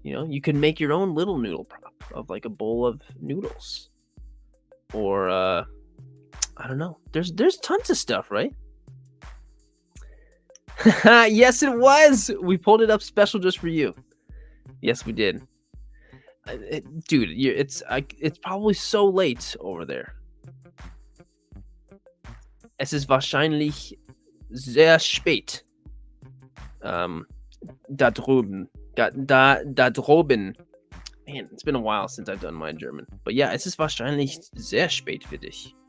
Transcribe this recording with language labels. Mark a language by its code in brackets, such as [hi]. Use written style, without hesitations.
[en] You could make your own little noodle prop of like a bowl of noodles, or I don't know. There's tons of stuff, right? Yes, it was. We pulled it up special just for you. Yes, we did. Dude, it's probably so late over there. [de] Es ist wahrscheinlich sehr spät. Da drüben. Da droben. [en] Man, it's been a while since I've done my German. But yeah, [de] es ist wahrscheinlich sehr spät für dich.